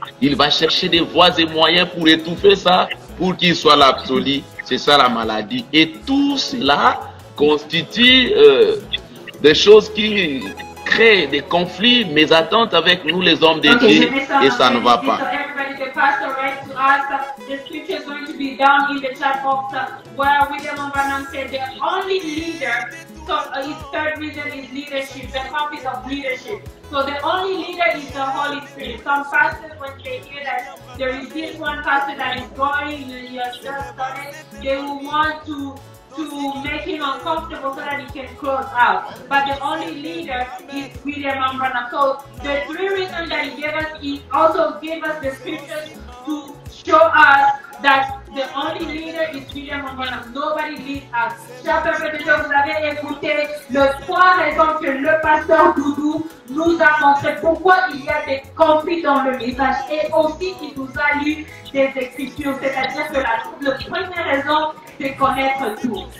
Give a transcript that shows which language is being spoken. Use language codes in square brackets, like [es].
[fr] Il va chercher des voies et moyens pour étouffer ça, pour qu'il soit l'absolu. C'est ça la maladie. Et tout cela constitue des choses qui créent des conflits, mésattentes avec nous les hommes de Dieu, et ça ne va pas. [en] The scripture is going to be down in the chat box where William Branham said the only leader, so his third reason is leadership, the office of leadership. So the only leader is the Holy Spirit. Some pastors, when they hear that there is this one pastor that is going, he has just done it, they will want to make him uncomfortable so that he can close out. But the only leader is William Branham. So the three reasons that he gave us, he also gave us the scriptures to show us that the only leader is William Branham. Nobody leads us. [fr] Chers peuples de Dieu, vous avez écouté les trois raisons que le pasteur Doudou nous a montré pourquoi il y a des conflits dans le message. Et aussi, il nous a lu des écritures. C'est-à-dire que la première raison, c'est connaître tout.